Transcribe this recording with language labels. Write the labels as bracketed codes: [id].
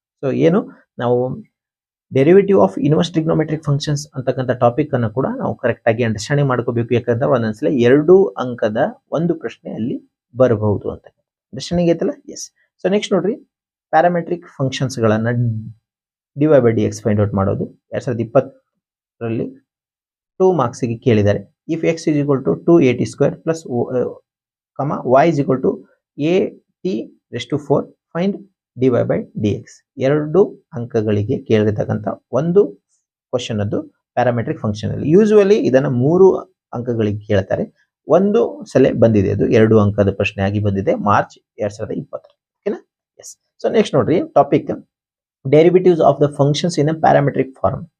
[kn] So ಏನು ನಾವು derivative of inverse trigonometric functions ಅಂತಕ್ಕಂಥ ಟಾಪಿಕ್ ಅನ್ನು ಕೂಡ ನಾವು ಕರೆಕ್ಟ್ ಆಗಿ ಅಂಡರ್ಸ್ಟ್ಯಾಂಡಿಂಗ್ ಮಾಡ್ಕೋಬೇಕು. ಯಾಕಂದ್ರೆ ಒಂದೊಂದ್ಸಲ 2 ಅಂಕದ ಒಂದು ಪ್ರಶ್ನೆ ಅಲ್ಲಿ ಬರಬಹುದು ಅಂತ. ಅಂಡರ್ಸ್ಟ್ಯಾಂಡಿಂಗ್ ಐತಲ್ಲ? ಎಸ್. ಸೊ ನೆಕ್ಸ್ಟ್ ನೋಡ್ರಿ, ಪ್ಯಾರಾಮೆಟ್ರಿಕ್ ಫಂಕ್ಷನ್ಸ್ ಗಳನ್ನ dy by dx find out ಮಾಡೋದು 2020ರಲ್ಲಿ 2 ಮಾರ್ಕ್ಸ್ಗೆ ಕೇಳಿದ್ದಾರೆ. [en] If x is equal to 2at square plus y is equal to at⁴ find dy by dx. [kn] 2 ಅಂಕಗಳಿಗೆ ಕೇಳಿರ್ತಕ್ಕಂಥ ಒಂದು ಕ್ವಶನ್ ಅದು ಪ್ಯಾರಾಮೆಟ್ರಿಕ್ ಫಂಕ್ಷನ್ ಅಲ್ಲಿ. Usually ಇದನ್ನ 3 ಅಂಕಗಳಿಗೆ ಕೇಳ್ತಾರೆ. ಒಂದು ಸಲ ಬಂದಿದೆ, ಅದು 2 ಅಂಕದ ಪ್ರಶ್ನೆ ಆಗಿ ಬಂದಿದೆ ಮಾರ್ಚ್ 2020. ಓಕೆನಾ? ಎಸ್. ಸೊ ನೆಕ್ಸ್ಟ್ ನೋಡ್ರಿ, topic derivatives of the functions in a parametric form.